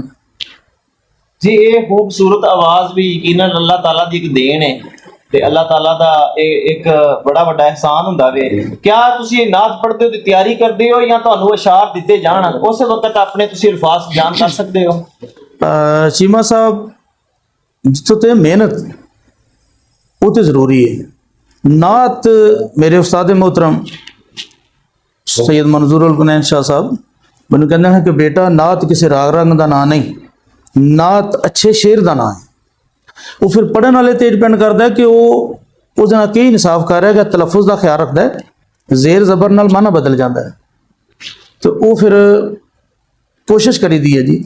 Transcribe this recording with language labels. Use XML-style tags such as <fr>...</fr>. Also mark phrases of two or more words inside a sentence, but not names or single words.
<pa>ਜੀ ਇਹ ਖੂਬਸੂਰਤ ਆਵਾਜ਼ ਵੀ ਯਕੀਨਨ ਅੱਲਾਹ ਤਾਲਾ ਦੀ ਇੱਕ ਦੇਣ ਹੈ ਤੇ ਅੱਲਾਹ ਤਾਲਾ ਦਾ ਇਹ ਇੱਕ ਬੜਾ ਵੱਡਾ ਇਹਸਾਨ ਹੁੰਦਾ ਵੇ। ਕਿਆ ਤੁਸੀਂ ਨਾਤ ਪੜ੍ਹਦੇ ਹੋ ਤੇ ਤਿਆਰੀ ਕਰਦੇ ਹੋ ਜਾਂ ਤੁਹਾਨੂੰ ਇਸ਼ਾਰ ਦਿੱਤੇ ਜਾਣ ਉਸੇ ਵਕਤ ਆਪਣੇ ਤੁਸੀਂ ਅਲਫਾਜ਼ ਬਿਆਨ ਕਰ ਸਕਦੇ ਹੋ? ਚੀਮਾ ਸਾਹਿਬ, ਜਿੱਥੋਂ ਤੇ ਮਿਹਨਤ ਉਹ ਤੇ ਜ਼ਰੂਰੀ ਹੈ। ਨਾਤ ਮੇਰੇ ਉਸਤਾਦ मोहतरम सैयद मंजूर उल कुनैन शाह साहब ਮੈਨੂੰ ਕਹਿੰਦੇ ਨੇ ਕਿ ਬੇਟਾ ਨਾਤ ਕਿਸੇ ਰਾਗ ਰੰਗ ਦਾ ਨਾਂ ਨਹੀਂ, ਨਾਤ ਅੱਛੇ ਸ਼ੇਰ ਦਾ ਨਾਂ ਹੈ। ਉਹ ਫਿਰ ਪੜ੍ਹਨ ਵਾਲੇ ਤੇ ਡਿਪੈਂਡ ਕਰਦਾ ਹੈ ਕਿ ਉਹ ਉਹਦੇ ਨਾਲ ਕੀ ਇਨਸਾਫ ਕਰ ਰਿਹਾ ਹੈ, ਤਲਫੁਜ਼ ਦਾ ਖਿਆਲ ਰੱਖਦਾ ਹੈ, ਜ਼ੇਰ ਜ਼ਬਰ ਨਾਲ ਮਾਨਾ ਬਦਲ ਜਾਂਦਾ ਹੈ। ਤੇ ਉਹ ਫਿਰ ਕੋਸ਼ਿਸ਼ ਕਰੀਦੀ ਹੈ ਜੀ।</pa>